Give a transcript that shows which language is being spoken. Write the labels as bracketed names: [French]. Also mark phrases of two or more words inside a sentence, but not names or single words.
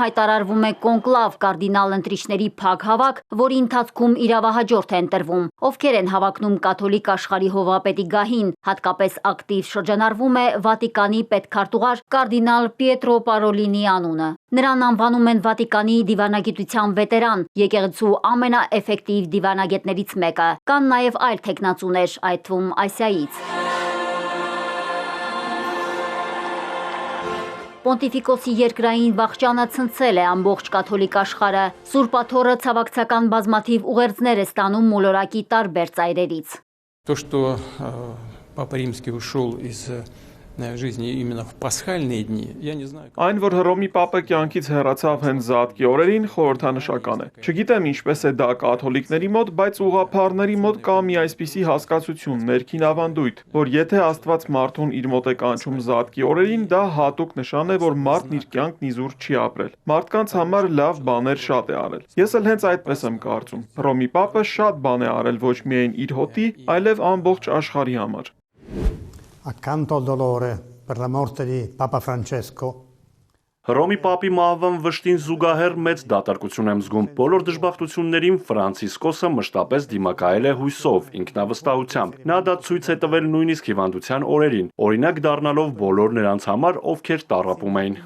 [Armenian] հայտարարվում է կոնկլավ կարդինալ ընտրիչների փակ հավաք, որի ընթացքում իրավահաջորդ է ընտրվում։ Ովքեր են հավակնում կաթոլիկ աշխարհի հովվապետի գահին, հատկապես ակտիվ շրջանառվում է Վատիկանի պետքարտուղար կարդինալ Պիետրո Պարոլինի անունը։ Նրան անվանում են Վատիկանի դիվանագիտության վետերան, եկեղեցու ամենաէֆեկտիվ դիվանագետներից մեկը։ Կան նաև այլ թեկնածուներ, այդ թվում Ասիայից։ Պոնտիֆիկոսի երկրային վախճանը ցնցել է ամբողջ կաթոլիկ աշխարհը։ Սուրբաթորը ցավակցական բազմաթիվ ուղերձներ է ստանում մոլորակի տարբեր ծայրերից։ [Russian] То, что Папа Римский ушел из жизни именно в пасхальные дни, я не знаю. [Armenian] Այն, որ Հռոմի Պապը կյանքից հեռացավ հենց Զատկի օրերին, խորհրդանշական է։ Չգիտեմ ինչպես է դա կաթոլիկների մոտ, բայց ուղղափառների մոտ կա մի այսպիսի հասկացություն, ներքին ավանդույթ, որ եթե Աստված մարդուն իր մոտ է կանչում Զատկի օրերին, դա հատուկ նշան է, որ մարդն իր կյանքն իզուր չի ապրել։ Մարդկանց համար լավ բաներ շատ է արել։ Ես էլ հենց այդպես եմ կարծում։ Հռոմի Պապը շատ բան է արել ոչ միայն իր հոտի, այլև ամբողջ աշխարհի համար։ [Italian] Accanto al dolore per la morte di Papa Francesco, [Armenian] Հռոմի Պապի մահվան վշտին զուգահեռ մեծ դատարկություն եմ զգում։ Բոլոր դժբախտություններին Ֆրանցիսկոսը մշտապես դիմակայել է հույսով, ինքնավստահությամբ։ Նա դա ցույց է տվել նույնիսկ հիվանդության օրերին, օրինակ դառնալով բոլոր նրանց համար, ովքեր տառապում էին։